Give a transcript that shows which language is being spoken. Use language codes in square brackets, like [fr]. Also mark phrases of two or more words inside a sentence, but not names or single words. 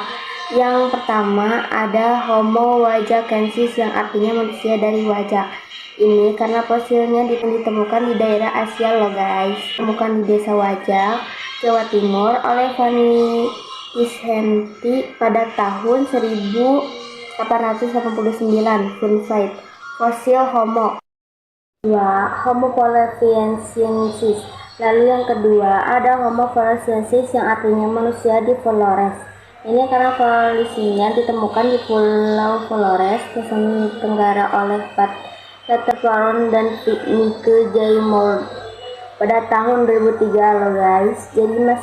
[id] Yang pertama ada Homo wajakensis, yang artinya manusia dari wajak. Ini karena fosilnya ditemukan di daerah Asia loh guys. Ditemukan di desa Wajak, Jawa Timur oleh Fanny Visenti pada tahun 1889. [en] Fun fact, [id] fosil Homo. 2. Homo floresiensis. Lalu yang kedua ada Homo floresiensis, yang artinya manusia di Flores. Ini karena fosilnya ditemukan di Pulau Flores, Nusa Tenggara oleh Peter Floron dan Mike J. Mould pada tahun 2003 loh guys.